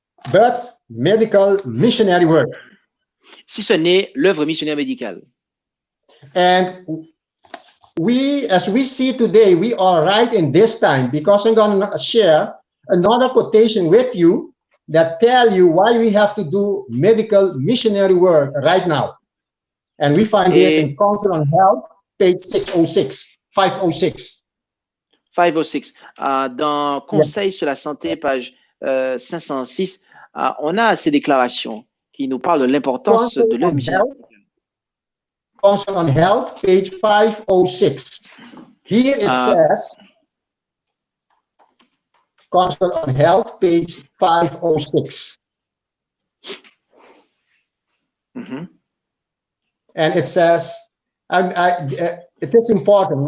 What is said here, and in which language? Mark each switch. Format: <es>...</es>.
<en>But medical missionary work.</en> <fr>Si ce n'est l'œuvre missionnaire médicale.</fr> <en>And as we see today, we are right in this time, because I'm going to share another quotation with you that tell you why we have to do medical missionary work right now. And we find this in Counsel on Health, page 606, 506. 506.</en> <fr>Dans Conseil sur la santé, page 506, on a ces déclarations qui nous parlent de l'importance de l'œuvre missionnaire.</fr> <en>Counsel on Health, page 506. Here it says, Counsel on Health, page 506. Mhm. And it says, it is important.</en>